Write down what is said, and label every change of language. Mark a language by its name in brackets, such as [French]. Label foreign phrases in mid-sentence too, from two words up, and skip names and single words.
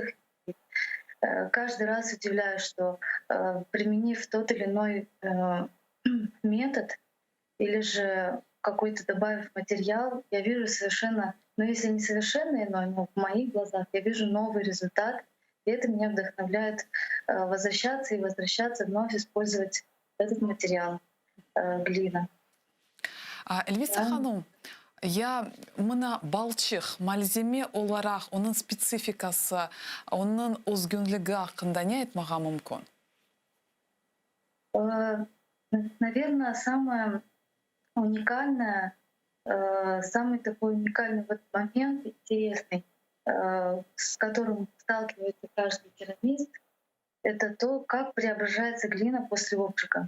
[Russian] И, каждый раз удивляюсь, что применив тот или иной метод или же какой-то добавив материал, я вижу совершенно, ну если не совершенно иной, но в моих глазах я вижу новый результат, и это меня вдохновляет возвращаться и возвращаться, вновь использовать этот материал глина. [Crimean Tatar] Elvisa [Russian] Да. [Crimean Tatar] Hanım, мына балчык малземе olarak onun спецификасы, onun özgünlüğü hakkında ne айтмага мүмкүн? [Russian] Э, Наверное, самое уникальное, самый такой уникальный вот момент, интересный, с которым сталкивается каждый керамист, это то, как преображается глина после обжига.